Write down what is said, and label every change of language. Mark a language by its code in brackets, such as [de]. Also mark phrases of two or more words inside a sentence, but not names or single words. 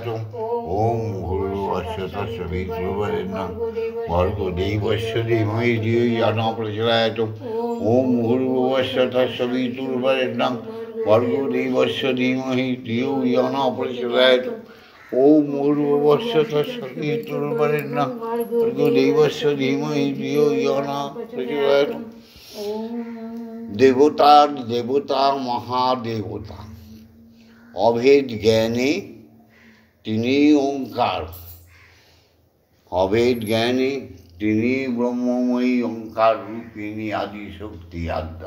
[sa] ওম ভূর্ভুবস্সুর্বরেণ্যং ভর্গো দেবস্য ধীমহি ধিয়ো ইয়ো ন প্রচোদয়াৎ। ওম ভূর্ভুবস্সুর্বরেণ্যং ভর্গো দেবস্য ধীমহি ধিয়ো ইয়ো ন প্রচোদয়াৎ। ওম ভূর্ভুবস্সুর্বরেণ্যং ভর্গো দেবস্য ধীমহি ধিয়ো ইয়ো ন প্রচোদয়াৎ। [bn] দেবতার দেবতা, মহাদেবতা, অভেদ জ্ঞানে তিনি ওঙ্কার, অভেদ জ্ঞানে তিনি ব্রহ্মময়ী ওঙ্কার রূপিণী আদিশক্তি আদ্যা।